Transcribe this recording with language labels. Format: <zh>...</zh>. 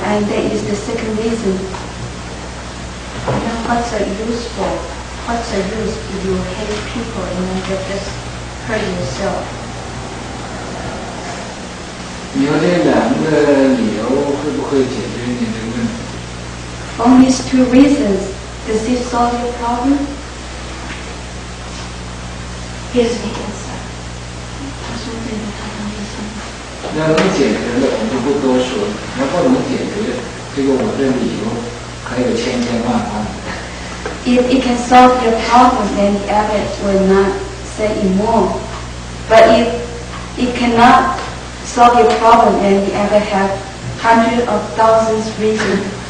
<en>And that is the second reason. Then what's the use if you hate people and then just hurt yourself?</en> <zh>你有这两个理由，会不会解决你这个问题？</zh> <en>From these two reasons, does it solve your problem? Here's the answer.</en> <zh>要能解决的，我就不多说；要不能解决，这个我的理由还有千万万。</zh> <en>If it can solve your problem, then the abbot will not say it more. But if it cannot solve your problem, then the abbot have hundreds of thousands reasons.</en>